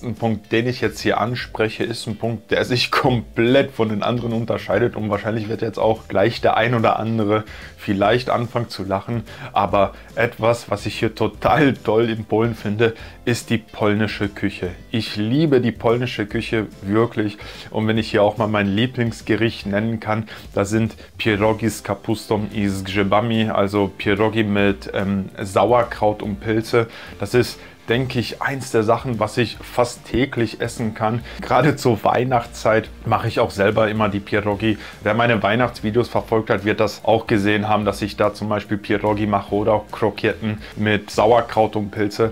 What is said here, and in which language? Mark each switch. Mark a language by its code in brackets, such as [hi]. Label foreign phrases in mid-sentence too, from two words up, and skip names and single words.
[de] Punkt, den ich jetzt hier anspreche, ist ein Punkt, der sich komplett von den anderen unterscheidet und wahrscheinlich wird jetzt auch gleich der ein oder andere vielleicht anfangen zu lachen, aber etwas, was ich hier total toll in Polen finde, ist die polnische Küche. Ich liebe die polnische Küche wirklich und wenn ich hier auch mal mein Lieblingsgericht nennen kann, da sind [pl] Pierogi z kapustą i z grzybami, [de] also Pierogi mit Sauerkraut und Pilze. Das ist, denke ich, eins der Sachen, was ich fast täglich essen kann. Gerade zur Weihnachtszeit mache ich auch selber immer die Pierogi. Wer meine Weihnachtsvideos verfolgt hat, wird das auch gesehen haben, dass ich da zum Beispiel Pierogi mache oder auch Kroketten mit Sauerkraut und Pilze.